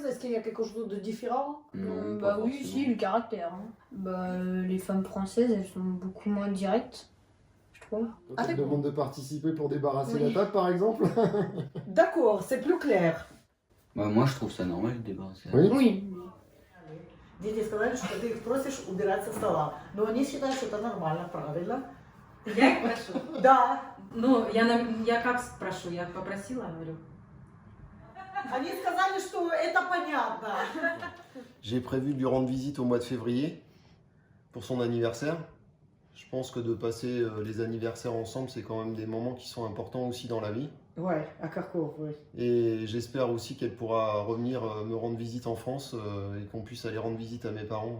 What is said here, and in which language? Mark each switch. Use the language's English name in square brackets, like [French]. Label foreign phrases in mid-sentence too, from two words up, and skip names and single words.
[French] Est-ce qu'il y a quelque chose de différent? Non, pas Oui, forcément. si, le caractère. Les femmes françaises, elles sont beaucoup moins directes, je trouve. On te demande de participer pour débarrasser la table par exemple? D'accord, c'est plus clair. Bah, moi, je trouve ça normal de débarrasser. Oui. Oui. [Russian] Дети сказали, что ты их просишь убирать со стола. Но они считают, что это нормально, правильно? Я их прошу. Да. Я как спрошу? Я попросила, говорю. Они сказали, что это понятно. [French] J'ai prévu de lui rendre visite au mois de février pour son anniversaire. Je pense que de passer les anniversaires ensemble, c'est quand même des moments qui sont importants aussi dans la vie. Ouais, à Kharkov, oui. Et j'espère aussi qu'elle pourra revenir me rendre visite en France et qu'on puisse aller rendre visite à mes parents.